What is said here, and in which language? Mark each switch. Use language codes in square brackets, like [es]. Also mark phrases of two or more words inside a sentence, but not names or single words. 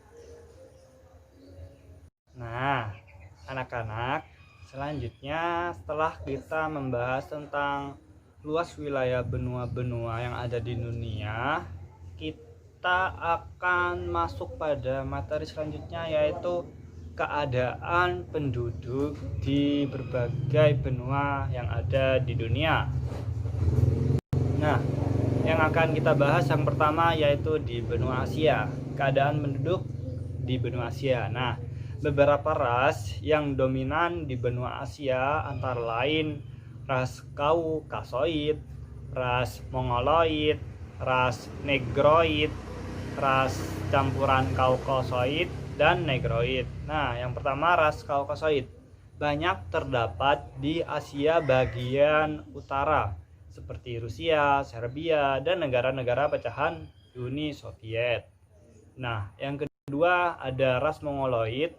[id] Nah, anak-anak, selanjutnya setelah kita membahas tentang luas wilayah benua-benua yang ada di dunia, kita akan masuk pada materi selanjutnya, yaitu keadaan penduduk di berbagai benua yang ada di dunia. Nah, yang akan kita bahas yang pertama yaitu di benua Asia, keadaan penduduk di benua Asia. Nah, beberapa ras yang dominan di benua Asia antara lain ras Kaukasoid, ras Mongoloid, ras Negroid, ras campuran Kaukasoid dan Negroid. Nah, yang pertama ras Kaukasoid banyak terdapat di Asia bagian utara seperti Rusia, Serbia, dan negara-negara pecahan Uni Soviet. Nah, yang kedua ada ras Mongoloid.